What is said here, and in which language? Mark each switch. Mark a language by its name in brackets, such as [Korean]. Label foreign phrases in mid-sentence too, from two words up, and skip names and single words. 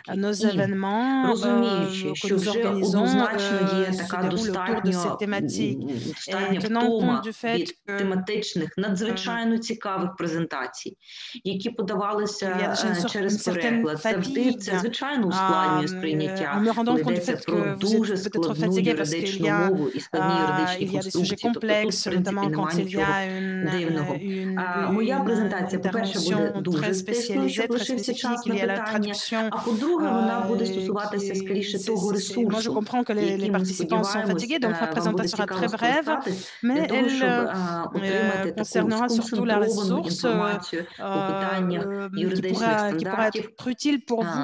[Ukrainian] І розуміючи, що вже однозначно є така достатня втома від тематичних, надзвичайно цікавих презентацій, які подавалися через переклад. Завжди це, звичайно, ускладнює сприйняття, коли йдеться про дуже складну юридичну мову і складні [French] il y a des sujets complexes, notamment quand il y a [Ukrainian] Моя презентація, по-перше, буде дуже стислою, щоб лишився час на питання, а по-друге, вона буде стосуватися скоріше того ресурсу, який ми сподіваємося буде цікаво скористатись для того, щоб отримати таку сконцентровану інформацію по питаннях юридичних стандартів щодо